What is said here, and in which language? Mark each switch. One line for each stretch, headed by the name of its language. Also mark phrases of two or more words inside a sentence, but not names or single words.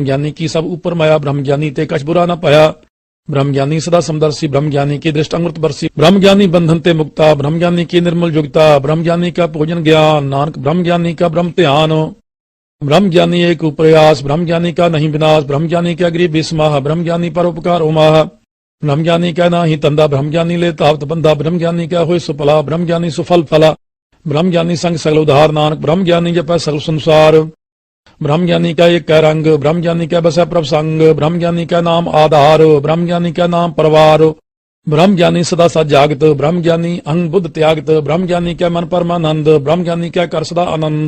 Hindi: ज्ञानी की सब ऊपर माया ब्रह्म ज्ञानी ते कछ बुरा न पाया ब्रह्म ज्ञानी सदा समदर्शी ब्रह्म ज्ञानी की दृष्ट अमृत बरसी ब्रह्म ज्ञानी बंधन ते मुक्ता ब्रह्म ज्ञानी की निर्मल युक्ता ब्रह्म ज्ञानी का भोजन ज्ञान नानक ब्रह्म ज्ञानी का ब्रह्म ध्यान ब्रह्म ज्ञानी एक प्रयास ब्रह्म ज्ञानी का नहीं विनाश ब्रह्म ज्ञानी का गरीब विस्माह ब्रह्म ज्ञानी पर उपकार उमाह ब्रह्म ज्ञानी का ना ही तंदा ब्रह्म ज्ञानी ले तावत बंदा ब्रह्म ज्ञानी का होय सुफला ब्रह्म ज्ञानी सुफल फला ब्रह्म ज्ञानी संग सगल उधार नानक ब्रह्म ज्ञानी जपै सगल संसार। ब्रह्म ज्ञानी का एक कै रंग ब्रह्म ज्ञानी का बसै प्रभ संग। ब्रह्म ज्ञानी का नाम आधार ब्रह्म ज्ञानी का नाम परवार। ब्रह्म ज्ञानी सदा सद जागत ब्रह्म ज्ञानी अंग बुद्ध त्यागत। ब्रह्म ज्ञानी का मन परमानंद ब्रह्म ज्ञानी का कर सदा आनंद।